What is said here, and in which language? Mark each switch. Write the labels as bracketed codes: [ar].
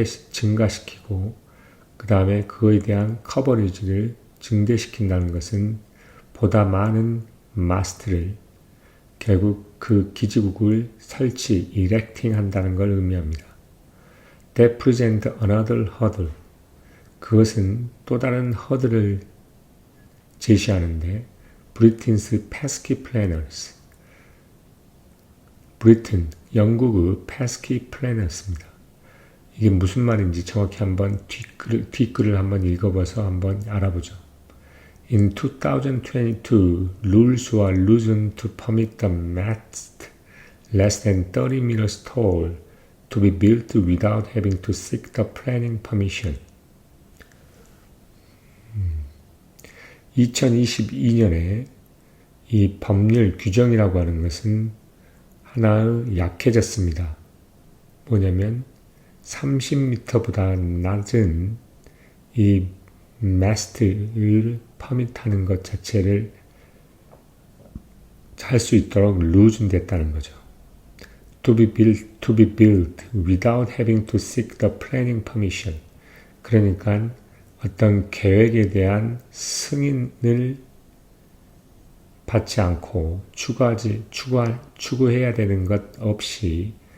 [ko] 증가시키고 그 다음에 그거에 대한 커버리지를 증대시킨다는 것은 보다 많은 마스트를 결국 그 기지국을 erecting 한다는 걸 의미합니다. [en] That present another hurdle. [ko] 그것은 또 다른 허들을 제시하는데 [en] Britain's pesky planners. [ko] 브리튼, 영국의 [en] pesky planners [ko] 입니다. 이게 무슨 말인지 정확히 한번 뒷글을 한번 읽어봐서 한번 알아보죠. [en] In 2022, rules were loosened to permit the mast less than 30 meters tall to be built without having to seek the planning permission. [ko] 2022년에 이 법률 규정이라고 하는 것은 하나의 약해졌습니다. 뭐냐면 30m보다 낮은 이 마스트를 퍼밋하는 것 자체를 할 수 있도록 루즌됐다는 거죠. [en] To be built without having to seek the planning permission. [ko] 그러니까 어떤 계획에 대한 승인을 받지 않고 추구해야 되는 것 없이